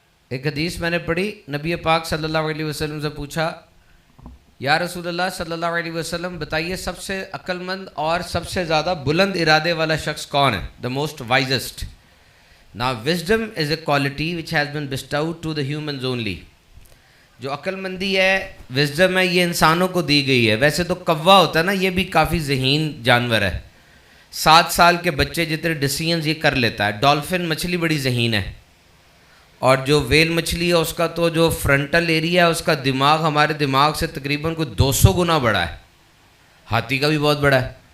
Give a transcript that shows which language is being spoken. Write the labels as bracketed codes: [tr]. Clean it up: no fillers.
[ur] ایک حدیث میں نے پڑھی، نبی پاک صلی اللہ علیہ وسلم سے پوچھا، یا رسول اللہ صلی اللہ علیہ وسلم بتائیے سب سے عقل مند اور سب سے زیادہ بلند ارادے والا شخص کون ہے، [en] the most wisest. Now wisdom is a quality which has been bestowed to the humans only. [ur] جو عقل مندی ہے، وزڈم ہے، یہ انسانوں کو دی گئی ہے. ویسے تو کوا ہوتا ہے نا، یہ بھی کافی ذہین جانور ہے، 7 سال کے بچے جتنے ڈیسیژنز یہ کر لیتا ہے. ڈالفن مچھلی بڑی ذہین ہے، اور جو ویل مچھلی ہے اس کا تو جو فرنٹل ایریا ہے اس کا دماغ ہمارے دماغ سے تقریباً کوئی 200 گنا بڑا ہے، ہاتھی کا بھی بہت بڑا ہے.